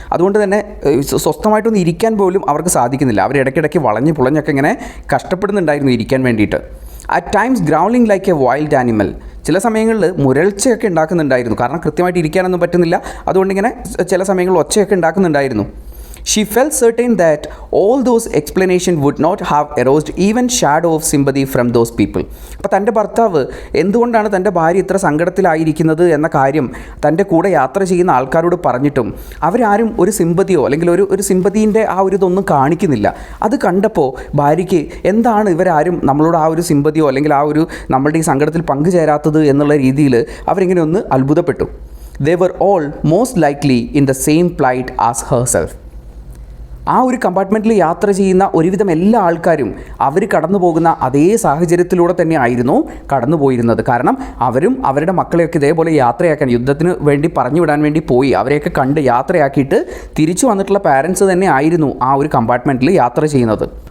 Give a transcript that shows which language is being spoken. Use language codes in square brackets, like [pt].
[ml] അതുകൊണ്ട് തന്നെ സ്വസ്ഥമായിട്ടൊന്നും ഇരിക്കാൻ പോലും അവർക്ക് സാധിക്കുന്നില്ല. അവർ ഇടയ്ക്കിടയ്ക്ക് വളഞ്ഞ് പുളഞ്ഞൊക്കെ ഇങ്ങനെ കഷ്ടപ്പെടുന്നുണ്ടായിരുന്നു ഇരിക്കാൻ വേണ്ടിയിട്ട്. [en] At times growling like a wild animal. [ml] ചില സമയങ്ങളിൽ മുരൾച്ചയൊക്കെ ഉണ്ടാക്കുന്നുണ്ടായിരുന്നു. കാരണം കൃത്യമായിട്ട് ഇരിക്കാനൊന്നും പറ്റുന്നില്ല. അതുകൊണ്ടിങ്ങനെ ചില സമയങ്ങളിൽ ഒച്ചയൊക്കെ ഉണ്ടാക്കുന്നുണ്ടായിരുന്നു. [en] She felt certain that all those explanations would not have aroused even shadow of sympathy from those people. [ml] അപ്പോൾ തൻ്റെ ഭർത്താവ് എന്തുകൊണ്ടാണ് തൻ്റെ ഭാര്യ ഇത്ര സങ്കടത്തിലായിരിക്കുന്നത് എന്ന കാര്യം തൻ്റെ കൂടെ യാത്ര ചെയ്യുന്ന ആൾക്കാരോട് പറഞ്ഞിട്ടും അവരാരും ഒരു സിമ്പതിയോ അല്ലെങ്കിൽ ഒരു സിമ്പതീൻ്റെ ആ ഒരു ഇതൊന്നും കാണിക്കുന്നില്ല. അത് കണ്ടപ്പോൾ ഭാര്യയ്ക്ക് എന്താണ് ഇവരാരും നമ്മളോട് ആ ഒരു സിമ്പതിയോ അല്ലെങ്കിൽ ആ ഒരു നമ്മളുടെ ഈ സങ്കടത്തിൽ പങ്കുചേരാത്തത് എന്നുള്ള രീതിയിൽ അവരിങ്ങനെ ഒന്ന് അത്ഭുതപ്പെട്ടു. [en] They were all most likely in the same plight as herself. [ml] ആ ഒരു കമ്പാർട്ട്മെൻറ്റിൽ യാത്ര ചെയ്യുന്ന ഒരുവിധം എല്ലാ ആൾക്കാരും അവർ കടന്നു പോകുന്ന അതേ സാഹചര്യത്തിലൂടെ തന്നെ ആയിരുന്നു കടന്നു പോയിരുന്നത്. കാരണം അവരും അവരുടെ മക്കളെയൊക്കെ ഇതേപോലെ യാത്രയാക്കാൻ, യുദ്ധത്തിന് വേണ്ടി പറഞ്ഞു വിടാൻ വേണ്ടി പോയി അവരെയൊക്കെ കണ്ട് യാത്രയാക്കിയിട്ട് തിരിച്ചു വന്നിട്ടുള്ള പാരൻസ് തന്നെ ആയിരുന്നു ആ ഒരു കമ്പാർട്ട്മെൻറ്റിൽ യാത്ര ചെയ്യുന്നത്.